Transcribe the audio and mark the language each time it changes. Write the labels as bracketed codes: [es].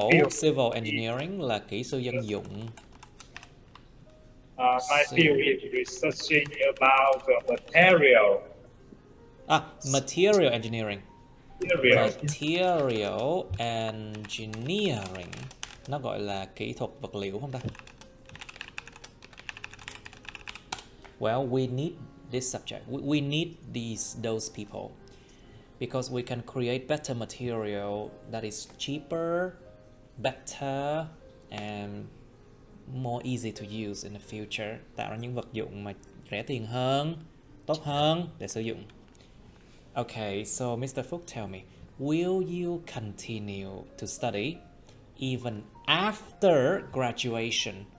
[vi] Civil engineering là kỹ sư dân dụng. [en] My field is researching about material. Material engineering. Material. Material engineering. [vi] Nó gọi là kỹ thuật vật liệu không ta? [en] Well, we need this subject. We need those people because we can create better material that is cheaper, better, and more easy to use in the future. [vi] Tạo ra những vật dụng mà rẻ tiền hơn, tốt hơn để sử dụng. [en] Okay, so Mr. Phúc, tell me, will you continue to study even after graduation?